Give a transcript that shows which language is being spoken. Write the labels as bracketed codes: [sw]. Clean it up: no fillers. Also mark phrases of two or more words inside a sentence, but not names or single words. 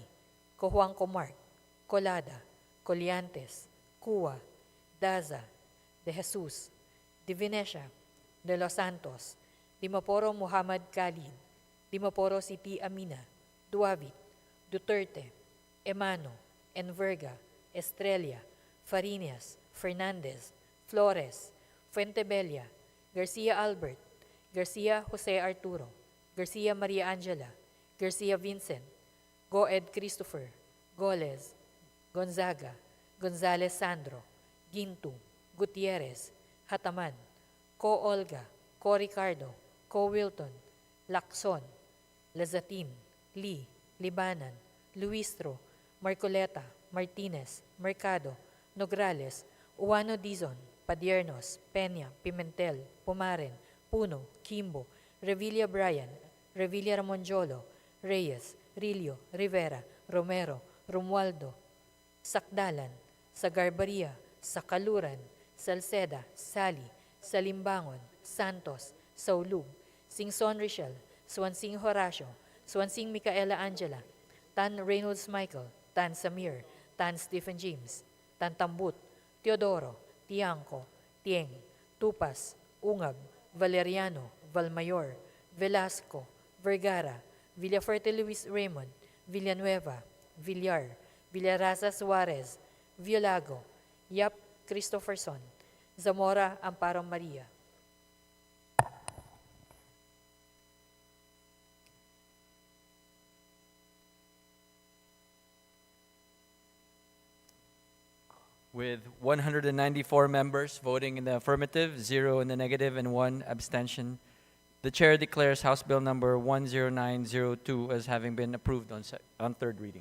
[en] Ko Juanco Mark, Colada, Coliantes, Cua, Daza, De Jesus, Divinesia, De Los Santos, Dimaporo Muhammad Khalid, Dimaporo City Amina, Duavit, Duterte, Emano, Enverga, Estrella, Farinas, Fernandez, Flores, Fuentebella, Garcia Albert, Garcia Jose Arturo, Garcia Maria Angela, Garcia Vincent, Goed Christopher, Goles, Gonzaga, Gonzales Sandro, Gintu, Gutierrez, Hataman, Co Olga, Co Ricardo, Co Wilton, Lacson, Lazatin, Lee, Libanan, Luistro, Marcoleta, Martinez, Mercado, Nograles, Uwano Dizon, Padiernos, Peña, Pimentel, Pumaren, Puno, Kimbo, Revilla Bryan, Revilla Ramonjolo, Reyes, Rillo, Rivera, Romero, Romualdo, Sakdalan, Sagarbaria, Sakaluran, Salceda, Sali, Salimbangon, Santos, Saulug, Singson Richel, Swansing Horacio, Swansing Micaela Angela, Tan Reynolds Michael, Tan Samir, Tan Stephen James, Tan Tambut, Teodoro, Tiangco, Tieng, Tupas, Ungab, Valeriano, Valmayor, Velasco, Vergara, Villafuerte Luis Raymond, Villanueva, Villar, Villaraza Suarez, Violago, Yap Christopherson, Zamora Amparo Maria. With 194 members voting in the affirmative, 0 in the negative, and 1 abstention, the chair declares House Bill number 10902 as having been approved on third reading.